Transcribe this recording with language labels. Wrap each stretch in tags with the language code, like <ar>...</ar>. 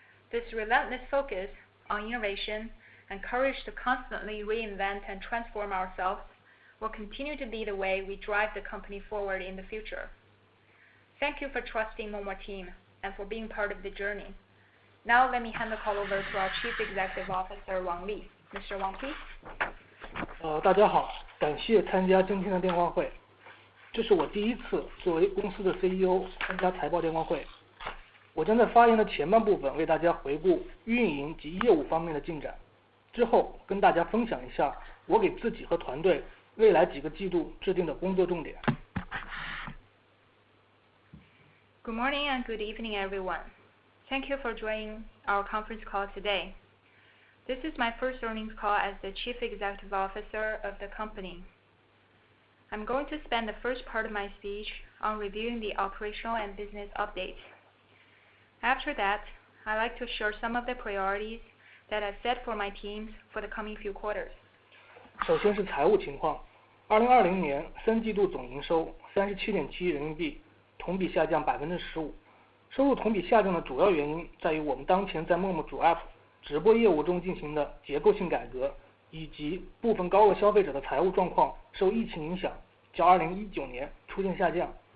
<en>This relentless focus on innovation and courage to constantly reinvent and transform ourselves will continue to be the way we drive the company forward in the future. Thank you for trusting Momo team and for being part of the journey. Now let me hand the call over to our Chief Executive Officer Wang Li. Mr. Wang, please.</en> <zh>大家好，感谢参加今天的电话会。这是我第一次作为公司的 CEO 参加财报电话会。我将在发言的前半部分为大家回顾运营及业务方面的进展，之后跟大家分享一下我给自己和团队未来几个季度制定的工作重点。</zh> <en>Good morning and good evening, everyone. Thank you for joining our conference call today. This is my first earnings call as the Chief Executive Officer of the company. I'm going to spend the first part of my speech on reviewing the operational and business updates. After that, I'd like to share some of the priorities that I've set for my teams for the coming few quarters.</en> <zh>首先是财务情况，2020年3季度总营收37.7亿人民币，同比下降15%。收入同比下降的主要原因在于我们当前在陌陌主 App 直播业务中进行的结构性改革，以及部分高额消费者的财务状况受疫情影响，较2019年出现下降。</zh>